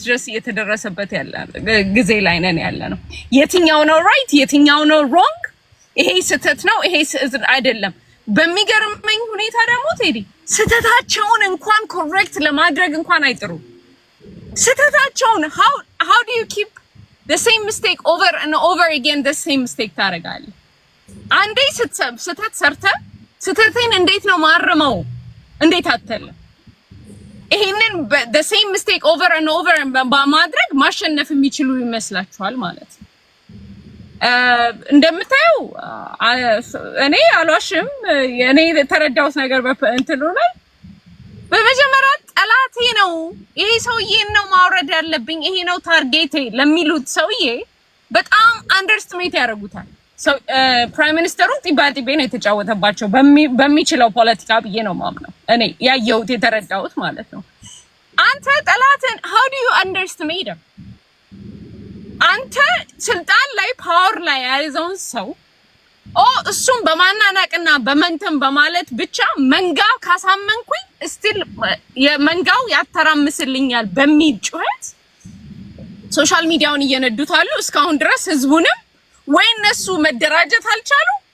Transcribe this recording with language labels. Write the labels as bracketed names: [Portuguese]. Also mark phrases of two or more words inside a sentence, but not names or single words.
[Amharic] ድረስ እየተደረሰበት ያለ ጊዜ ላይ ነን ያለ ነው። የትኛው ነው ራይት፣ የትኛው ነው ሮንግ፣ ይሄ ስህተት ነው፣ ይሄ ስህተት አይደለም። በሚገርመኝ ሁኔታ ደግሞ ቴዲ ስህተታቸውን እንኳን ኮሬክት ለማድረግ እንኳን አይጥሩም። ስህተታቸውን [English] how do you keep the same mistake over and over again? the same mistake [Amharic] ታደርጋለህ። አንዴ ስህተት ሰርተህ ስህተቴን እንዴት ነው ማረመው እንዴት አትልም? ይሄንን [English] the same mistake over and over [Amharic] በማድረግ ማሸነፍ የሚችሉ ይመስላችኋል ማለት ነው። እንደምታየው እኔ አልዋሽም። እኔ የተረዳሁት ነገር በእንትኑ ላይ በመጀመሪያ ጠላቴ ነው ይሄ ሰውዬን ነው ማውረድ ያለብኝ፣ ይሄ ነው ታርጌቴ ለሚሉት ሰውዬ በጣም አንደርስቲሜት ያደርጉታል። [English] prime ministerሩ [Amharic] ጢባጢቤ ነው የተጫወተባቸው በሚችለው ፖለቲካ ብዬ ነው ማምነው እኔ ያየሁት የተረዳሁት ማለት ነው። አንተ ጠላትን [English] how do you underestimate them? [Amharic] አንተ ስልጣን ላይ ፓወር ላይ ያለውን ሰው እሱም በማናናቅና በመንተም በማለት ብቻ መንጋ ካሳመንኩኝ ስቲል የመንጋው ያተራምስልኛል በሚል ጩኸት [English] social mediaውን [Amharic] እየነዱት አሉ። እስካሁን ድረስ ህዝቡንም ወይ እነሱ መደራጀት አልቻሉ